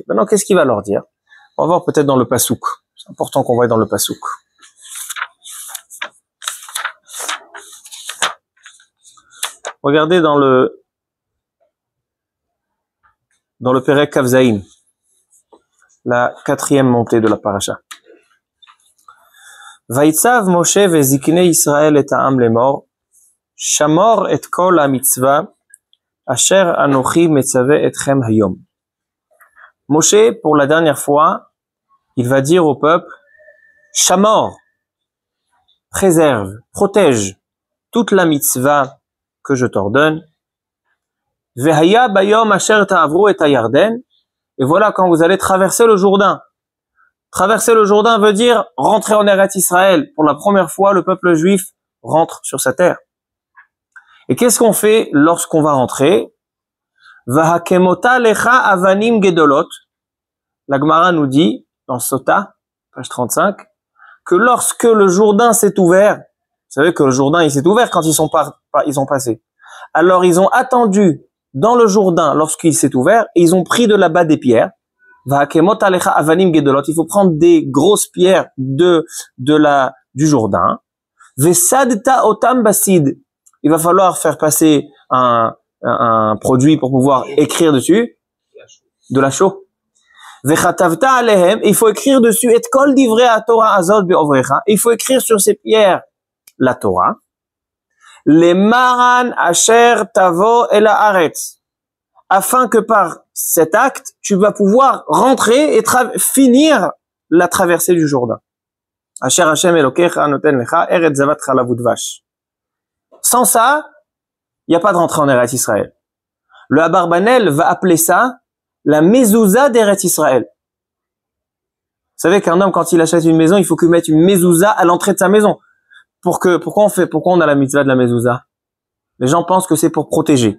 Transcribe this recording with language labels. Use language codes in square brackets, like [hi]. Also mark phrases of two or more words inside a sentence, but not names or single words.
[fr] Maintenant, qu'est-ce qu'il va leur dire? On va voir peut-être dans le Passouk. C'est important qu'on voie dans le Passouk. Regardez dans le [he] פרק כף זין, [fr] la 4e montée de la paracha. [he] ויצו משה וזקני ישראל את העם לאמר שמור את כל המצוה אשר אנכי מצוה אתכם היום. [fr] Moshe, pour la dernière fois, il va dire au peuple, shamor, préserve, protège toute la mitzvah que je t'ordonne. [he] והיה ביום אשר תעברו את הירדן. [fr] Et voilà quand vous allez traverser le Jourdain. Traverser le Jourdain veut dire rentrer en Eretz Israël. Pour la première fois, le peuple juif rentre sur sa terre. Et qu'est-ce qu'on fait lorsqu'on va rentrer? [he] והקמות לך אבנים גדולות. [fr] La Gemara nous dit, dans Sota, page 35, que lorsque le Jourdain s'est ouvert, vous savez que le Jourdain il s'est ouvert quand ils ont passé. Alors ils ont attendu dans le Jourdain lorsqu'il s'est ouvert et ils ont pris de là-bas des pierres. [he] והקמות לך אבנים גדולות. [fr] Il faut prendre des grosses pierres du Jourdain. [he] ושדת אותם בשיד. [fr] Il va falloir faire passer un produit pour pouvoir écrire dessus, de la chaux. [he] וכתבת עליהם, [fr] il faut écrire dessus et [he] כל דברי התורה הזאת בעברך. [fr] Il faut écrire sur ces pierres la Torah. [he] למען אשר תבוא אל הארץ, [fr] afin que par cet acte tu vas pouvoir rentrer et finir la traversée du Jourdain. [he] אשר השם אלוקיך נתן לך ארץ זבת חלב ודבש. [fr] Sans ça, il n'y a pas de rentrée en Eretz Israël. Le Abarbanel va appeler ça la mezouza d'Eretz Israël. Vous savez qu'un homme, quand il achète une maison, il faut qu'il mette une mezouza à l'entrée de sa maison. Pourquoi on a la mitzvah de la mezouza? Les gens pensent que c'est pour protéger.